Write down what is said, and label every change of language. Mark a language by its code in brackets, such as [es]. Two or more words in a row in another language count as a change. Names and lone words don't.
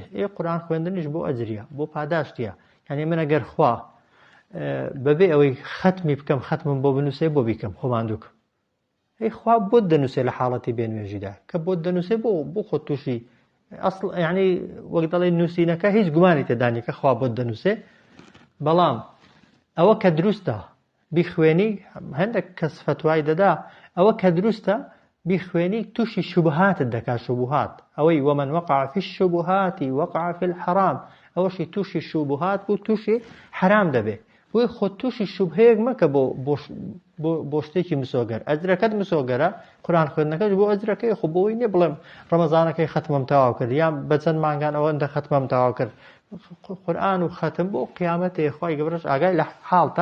[ckb] قورئان خوێندنیش بۆ ئەجریە، بۆ پاداشتیە. یعنی من ئەگەر خوا بەبێ ئەوەی ختمی بکەم، ختمم بۆ بنووسێ بۆ بیکەم خۆماندووکم، خوا بۆ دەنووسێ لە حاڵەتی بێنوێژیدا کە بۆ دەنووسێ بۆ خۆ تووشی ئەسڵ، یعنی وەک دەڵێ نووسینەکە هیچ گومانی تێدانی کە خوا بۆ دەنووسێ. بەڵام ئەوە کە دروستە بیخوێنی، هەندێک کەس فتوای دەدا ئەوە کە دروستە بیخوێنی تووشی شوبهاتت دەکا. شوبهات ئەوەی [ar] ومن وقع في الشبهات وقع في الحرام، [ckb] ئەوەشی تووشی شوبهات بوو، تووشی حرام دەبێ. بۆی خۆ تووشی شوبهەیەک مەکە بۆ شتێکی مسۆگەر. ئەجرەکەت مسۆگەرە، قورئان خوێندنەکەش بۆ ئەجرەکەی، خۆ بۆی نییە بڵێم ڕەمەزانەکەی ختمم تەواو کرد یان بەچەند مانگان ئەوەندە ختمم تەواو کرد. قورئان و ختم بۆ قیامەتێ خوای گەورەش ئاگای لە حاڵتە.